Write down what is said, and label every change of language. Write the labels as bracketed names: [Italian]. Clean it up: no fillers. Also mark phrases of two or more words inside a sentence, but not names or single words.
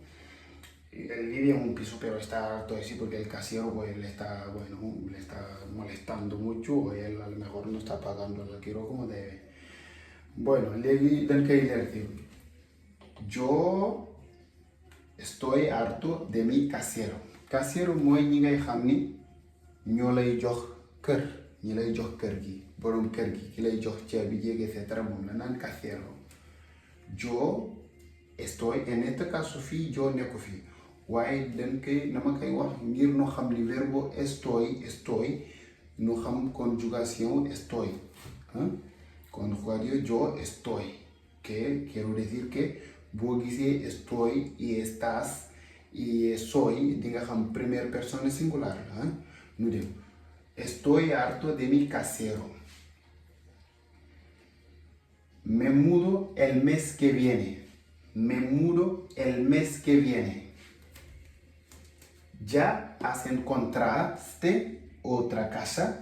[Spanish] Él vive en un piso, pero está harto así porque el casero pues, le está molestando mucho, o él a lo mejor no está pagando el alquiler como debe. Bueno, yo estoy harto de mi casero. [Wolof] Casero mooy ñi ngay xam ni ñoo lay jox kër, ñi lay jox kër gi, borom kër gi, ki lay jox ceeb bi jéeg [Latin] et cetera [Wolof] moom la naan casero. [Spanish] Yo estoy, en este caso [Wolof] fii yo nekku fii. waaye dañ koy dama koy wax ngir no xam li [Spanish] verbo estoy [Wolof] no [Spanish] xam conjugación estoy conjugado yo estoy, que quiero decir que [Wolof] boo gisee [Spanish] estoy y estás y soy [Wolof] di nga xam [Spanish] primera persona singular [Wolof] nu dem [Spanish] estoy harto de mi casero, me mudo el mes que viene, ¿ya has encontraste otra casa?